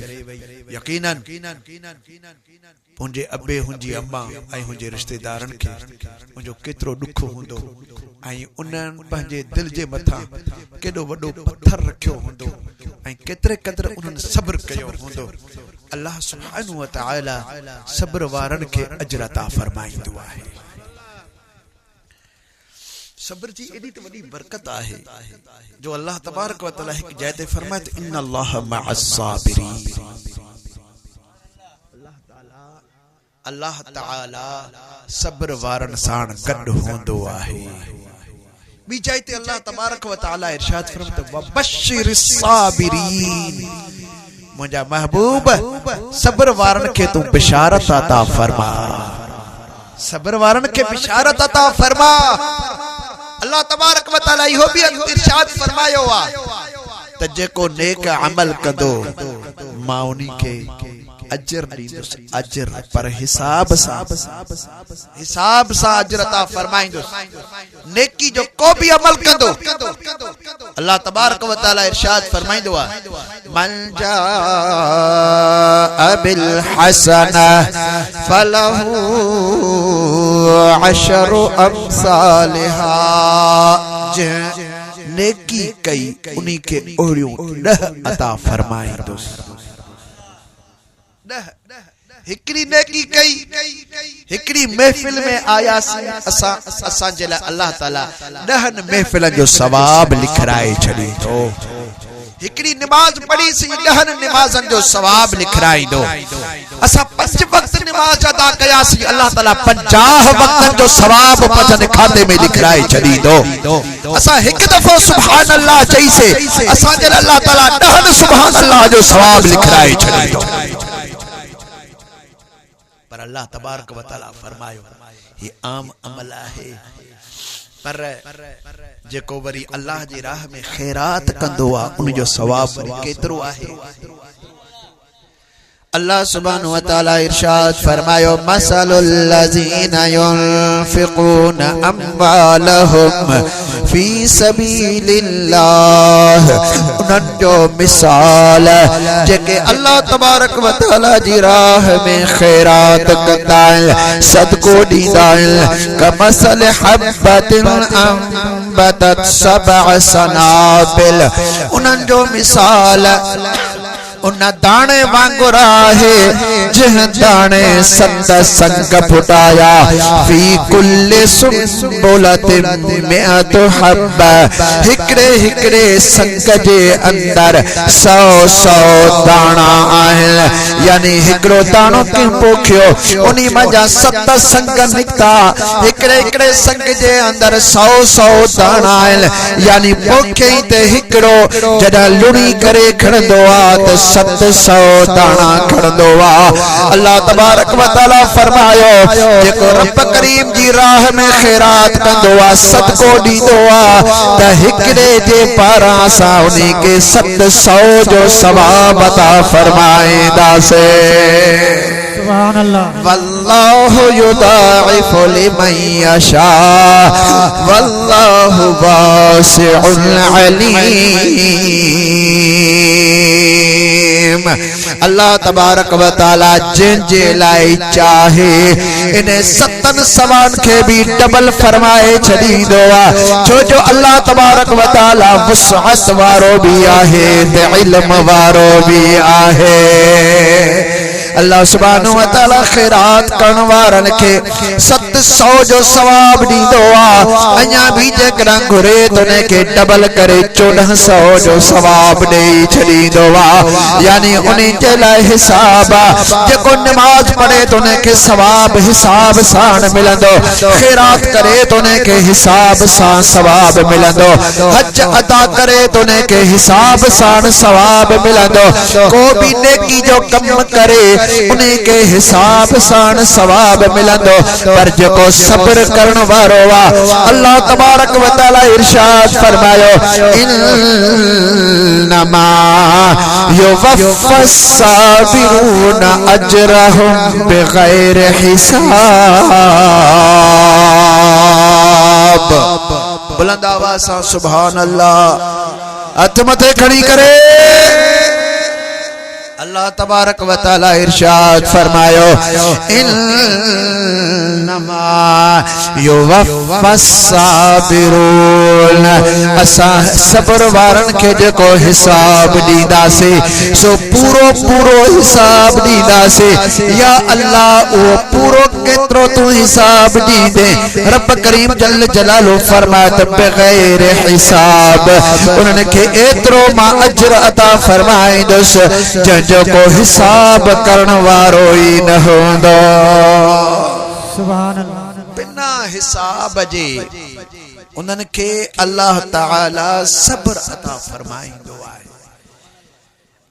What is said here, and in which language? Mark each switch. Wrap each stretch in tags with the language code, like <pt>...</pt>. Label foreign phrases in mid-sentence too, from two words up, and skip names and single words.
<sd>यकीनन मुंहिंजे अबे हुंजी अम्मा ऐं हुंजे रिश्तेदारन खे मुंहिंजो केतिरो ॾुख हूंदो ऐं उन्हनि पंहिंजे दिल जे मथां केॾो वॾो पत्थर रखियो हूंदो ऐं केतिरे क़दुरु उन्हनि सब्र कयो हूंदो।</sd> <ar>الله سبحانه وتعالى</ar> <sd>सब्र वारनि खे अजर अता फरमाईंदो आहे। सब्र जी एडी त वडी बरकत आहे जो</sd> <ar>الله تبارك وتعالى</ar> <sd>हिक जगह ते फरमाए त</sd> <ar>إن الله مع الصابرين.</ar> <sd>अल्लाह ताला सब्र वारन साण गड होंदो आहे। बी जगह ते</sd> <ar>الله تبارك وتعالى</ar> <sd>इरशाद फरमाता</sd> <ar>وبشر الصابرين,</ar> <sd>मुझा महबूब सब्र वारन के तू बिशारत अता फरमा, सब्र वारन के बिशारत अता फरमा।</sd> <ar>الله تبارك وتعالى</ar> <sd>इहो भी इरशाद फरमायो आ त जेको नेक अमल कंदो मां उनी के अजर दींदुस, अजर पर हिसाब सा अजर अता फरमाइंदुस। नेकी जो को भी अमल कंदो</sd> <ar>الله تبارك وتعالى</ar> <sd>इरशाद फरमाइंदो आ</sd> <ar>من جاء بالحسنة فله عشر أمثالها.</ar> <sd>नेकी कई उनी के ओरियो 10 अता फरमाइंदुस। हिकड़ी नेकी कई, हिकड़ी महफिल में आयासी असा जे लाइ अल्लाह ताला 10 महफिल जो सवाब लिखराए छड़ी तो। हिकड़ी नमाज पढ़ी सी 10 नमाजन जो सवाब लिखराई दो। असा 5 वक्त नमाज अदा कयासी अल्लाह ताला 50 वक्तन जो सवाब पजन खाते में लिखराए छड़ी दो। असा एक दफो</sd> <ar>سبحان الله</ar> <sd>चई से असा जे अल्लाह ताला 10</sd> <ar>سبحان الله</ar> <sd>जो सवाब लिखराए छड़ी दो। पर</sd> <ar>الله تبارك وتعالى</ar> <sd>फरमायो</sd> <ur>یہ عام عمل ہے,</ur> <sd>पर जेको वरी अल्लाह जी राह में खैरात कंदो आ उन जो सवाब केतरो आहे।</sd> <ar>الله سبحانه وتعالى</ar> <sd>इरशाद फरमायो</sd> <ar>مثل الذين ينفقون أموالهم في سبيل الله.</ar> <sd>उनन जो मिसाल जेके</sd> <ar>الله تبارك وتعالى</ar> <sd>जी राह में खैरात कंदा आहिन, सदको दींदा आहिन,</sd> <ar>كمثل حبة أنبتت 7 سنابل.</ar> <sd>उनन जो मिसाल उन दाने वांगुर आहे जिह दाने 7 संग फुटाया</sd> <ar>في كل سنبلة مائة حبة.</ar> <sd>हिकड़े हिकड़े संग जे अंदर 100 दाना आहिन, यानी हिकड़ो दानो के पोखियो उनी मजा 7 संग निकता। हिकड़े हिकड़े संग जे अंदर 100 दाना आहिन, यानी पोखे ते हिकड़ो जदा लुणी करे खणंदो आ त 700 दाना खणंदो आ।</sd> <ar>الله تبارك وتعالى</ar> <sd>फरमायो जेको रब करीम जी राह में खैरात कंदो आ, सदको दींदो आ त हिकड़े जे पारां सा उनी के 700 जो सवाब अता फरमाईंदासे।</sd> <ar>سبحان الله. والله يضاعف لمن يشاء والله واسع عليم. الله تبارك وتعالى</ar> <sd>जिन जे लाई चाहे इन 7 सवान के भी डबल फरमाए छदींदो आ, छो जो</sd> <ar>الله تبارك وتعالى</ar> <sd>वसअत वारो भी आहे ते इल्म वारो भी आहे।</sd> <ar>الله سبحانه وتعالى</ar> <sd>खैरात करण वारन के 700 जो सवाब दींदो आ। अञा भी जेकॾहिं घुरे तो ने के डबल करे 1400 जो सवाब देई छदींदो आ, यानी उन्हीं जे लाइ हिसाब आ। जेको नमाज पढ़े तो ने के सवाब हिसाब सां मिलंदो, खैरात करे तो ने के हिसाब सां सवाब मिलंदो, हज अदा करे तो ने के हिसाब सां सवाब मिलंदो। को भी नेकी जो कम करे उन्हीं के हिसाब सां सवाब मिलंदो। पर जेको सब्र करण वारो आ</sd> <ar>الله تبارك وتعالى</ar> <sd>इरशाद फरमायो</sd> <ar>إنما يوفى الصابرون أجرهم بغير حساب.</ar> <ur>بلند آواز سے</ur> <ar>سبحان الله.</ar> <sd>हथ मथे खड़ी करे।</sd> <ar>الله تبارك وتعالى</ar> <sd>इरशाद फरमायो</sd> <ar>إنما يوفى الصابرون.</ar> <sd>असा सब्र वारन के जेको हिसाब दींदासे सो पूरो पूरो हिसाब दींदासे। या अल्लाह ओ पूरो केतरो तू हिसाब दींदे। रब करीम</sd> <ar>جل جلاله</ar> <sd>फरमात बगैर हिसाब उन्हनि के एतरो मां अजर अता फरमाईंदुस जो को हिसाब करण वारो ही न होंदो।</sd> <ar>سبحان الله.</ar> <sd>बिना हिसाब जे उन्हनि के अल्लाह ताला सब्र अता फरमाईंदो आहे।</sd>